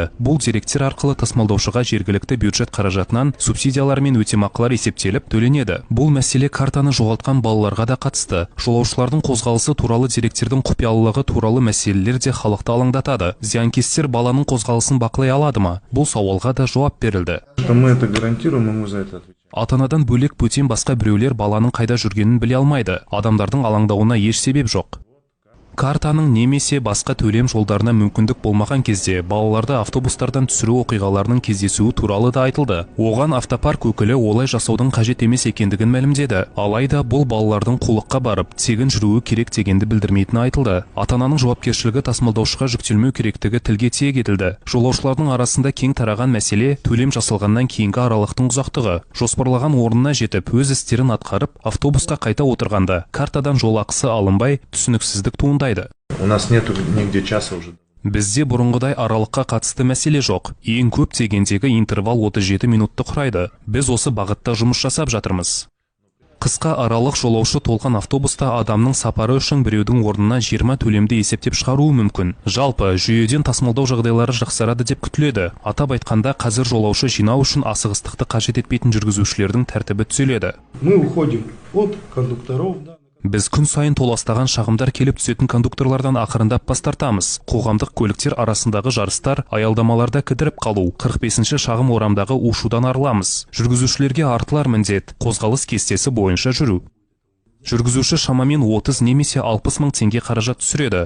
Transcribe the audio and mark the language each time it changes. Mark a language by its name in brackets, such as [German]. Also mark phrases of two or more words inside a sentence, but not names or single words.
[Kazakh] Бұл деректер арқылы тасымалдаушыға жергілікті бюджет қаражатынан субсидиялар мен өтемақылар есептеліп төленеді. Бұл мәселе картаны жоғалтқан балаларға да қатысты. Жолаушылардың қозғалысы туралы деректердің құпиялылығы туралы мәселелер де халықты алаңдатады. Зиянкестер баланың қозғалысын бақылай алады ма? Бұл сауалға да жауап берілді. [Russian] мы это гарантируем, мы за это отвечаем. [Kazakh] Ата-анадан бөлек бөтен басқа біреулер баланың қайда жүргенін біле алмайды. Адамдардың алаңдауына еш себеп жоқ. Картаның немесе басқа төлем жолдарына мүмкіндік болмаған кезде балаларды автобустардан түсіру оқиғаларының кездесуі туралы да айтылды. Оған автопарк өкілі олай жасаудың қажет емес екендігін мәлімдеді. Алайда бұл балалардың қулыққа барып, тегін жүруі керек дегенді білдірмейтіні айтылды. Ата-ананың жауапкершілігі тасымалдаушыға жүктелмеу керектігі тілге тиек етілді. Жолаушылардың арасында кең тараған мәселе төлем жасалғаннан кейінгі аралықтың ұзақтығы. Жоспарлаған орнына жетіп, өз істерін атқарып, автобусқа қайта отырғанда картадан жолақысы алынбай, түсініксіздік туындайды. [Russian] У нас нету нигде часа уже. [Kazakh] Бізде бұрынғыдай аралыққа қатысты мәселе жоқ. Ең көп дегендегі интервал 37 минутты құрайды. Біз осы бағытта жұмыс жасап жатырмыз. Қысқа аралық жолаушы толған автобуста адамның сапары үшін біреудің орнына 20 төлемді есептеп шығаруы мүмкін. Жалпы, жүйеден тасымалдау жағдайлары жақсарады деп күтіледі. Атап айтқанда, қазір жолаушы жинау үшін асығыстықты қажет етпейтін жүргізушілердің тәртібі түзеледі. [Russian] Мы уходим от кондукторов. [Kazakh] Біз күн сайын толастаған шағымдар келіп түсетін кондукторлардан ақырындап бас тартамыз. Қоғамдық көліктер арасындағы жарыстар, аялдамаларда кідіріп қалу, 45-ші шағым орамдағы ушудан арыламыз. Жүргізушілерге артылар міндет, қозғалыс кестесі бойынша жүру. Жүргізуші шамамен 30 немесе 60 мың теңге қаражат түсіреді.